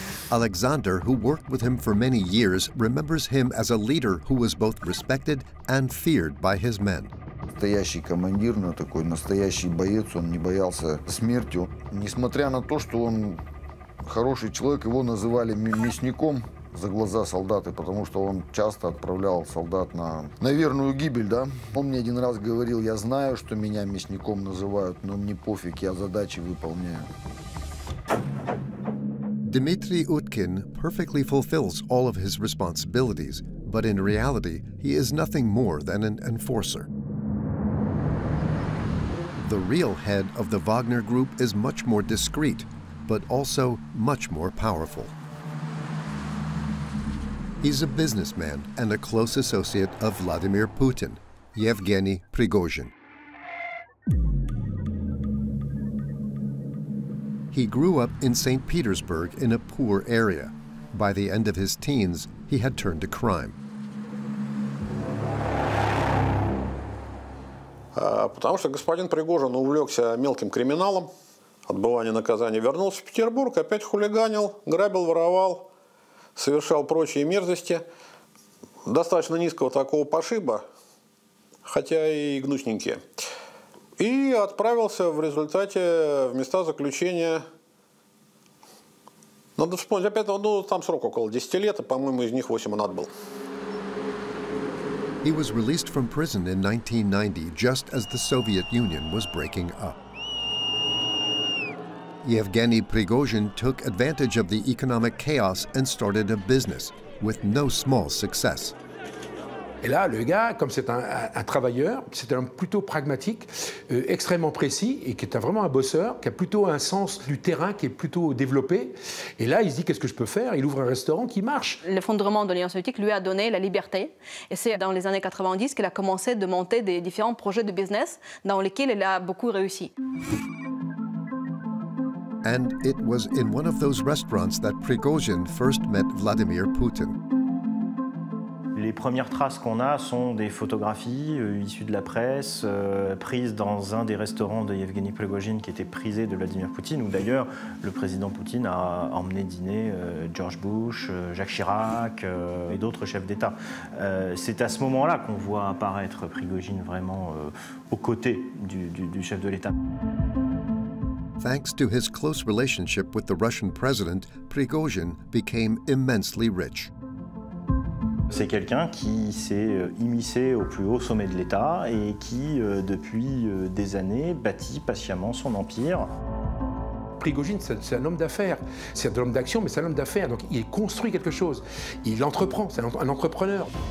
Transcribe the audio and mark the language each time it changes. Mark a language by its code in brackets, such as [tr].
[en] Alexander, who worked with him for many years, remembers him as a leader who was both respected and feared by his men. [ru] Настоящий командир, такой настоящий боец, он не боялся смерти. Несмотря на то, что он хороший человек, его называли мясником за глаза солдаты, потому что он часто отправлял солдат на верную гибель, да. Он мне один раз говорил: я знаю, что меня мясником называют, но мне пофиг, я задачи выполняю. [en] Dmitry Utkin perfectly fulfills all of his responsibilities, but in reality, he is nothing more than an enforcer. The real head of the Wagner Group is much more discreet, but also much more powerful. He's a businessman and a close associate of Vladimir Putin, Yevgeny Prigozhin. He grew up in St. Petersburg in a poor area. By the end of his teens, he had turned to crime. [ru] Потому что господин Пригожин увлекся мелким криминалом, отбывание наказания, вернулся в Петербург, опять хулиганил, грабил, воровал, совершал прочие мерзости. Достаточно низкого такого пошиба, хотя и гнусненькие. И отправился в результате в места заключения. Надо вспомнить, опять, ну, там срок около 10 лет, и, по-моему, из них 8 он отбыл. [en] He was released from prison in 1990, just as the Soviet Union was breaking up. Yevgeny Prigozhin took advantage of the economic chaos and started a business, with no small success. [fr] Et là, le gars, comme c'est un travailleur, c'est un homme plutôt pragmatique, extrêmement précis, et qui est vraiment un bosseur, qui a plutôt un sens du terrain qui est plutôt développé. Et là, il se dit, qu'est-ce que je peux faire? Il ouvre un restaurant qui marche. L'effondrement de l'Union soviétique lui a donné la liberté. Et c'est dans les années 90 qu'il a commencé de monter des différents projets de business dans lesquels il a beaucoup réussi. [en] And it was in one of those restaurants that Prigozhin first met Vladimir Putin. [fr] Les premières traces qu'on a sont des photographies issues de la presse, prises dans un des restaurants de Yevgeny Prigozhin qui était prisé de Vladimir Poutine, où d'ailleurs le président Poutine a emmené dîner George Bush, Jacques Chirac et d'autres chefs d'État. C'est à ce moment-là qu'on voit apparaître Prigozhin vraiment aux côtés du chef de l'État. [en] Thanks to his close relationship with the Russian president, Prigozhin became immensely rich. [fr] C'est quelqu'un qui s'est immiscé au plus haut sommet de l'État et qui, depuis des années, bâtit patiemment son empire. Prigozhin, c'est un homme d'affaires. C'est un homme d'action, mais c'est un homme d'affaires. Donc il construit quelque chose. Il entreprend, c'est un entrepreneur.